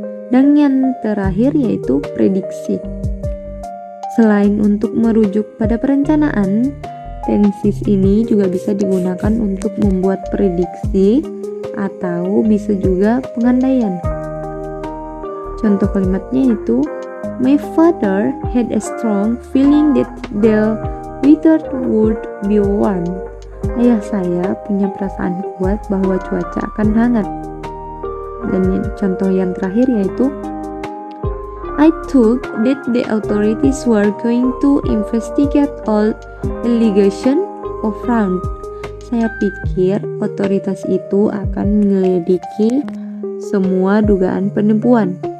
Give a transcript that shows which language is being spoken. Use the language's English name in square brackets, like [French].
[Indonesian] Dan yang terakhir yaitu prediksi. Selain untuk merujuk pada perencanaan, tenses ini juga bisa digunakan untuk membuat prediksi atau bisa juga pengandaian. Contoh kalimatnya itu, [English] my father had a strong feeling that the weather would be warm. [Indonesian] Ayah saya punya perasaan kuat bahwa cuaca akan hangat. Dan contoh yang terakhir yaitu, [English] I thought that the authorities were going to investigate all allegations of fraud. [Indonesian] Saya pikir otoritas itu akan menyelidiki semua dugaan penipuan.